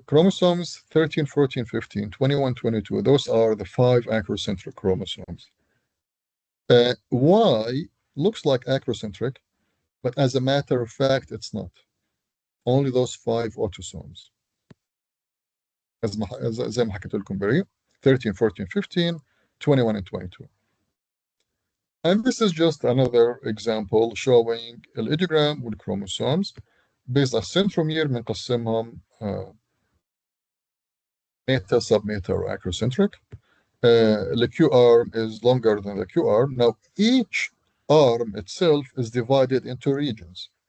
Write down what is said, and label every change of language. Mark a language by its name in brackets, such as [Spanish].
[English] Chromosomes 13, 14, 15, 21, 22, those are the 5 acrocentric chromosomes. Y looks like acrocentric, but as a matter of fact, it's not. Only those 5 autosomes. [Arabic] زي ما حكيت لكم بريء 13, 14, 15, 21, and 22. [English] And this is just another example showing الإيديوجرام والchromosomes based on centromere [Arabic] بنقسمهم [English] meta, submeta, or acrocentric. The Q arm is longer than the Q arm. Now, each arm itself is divided into regions.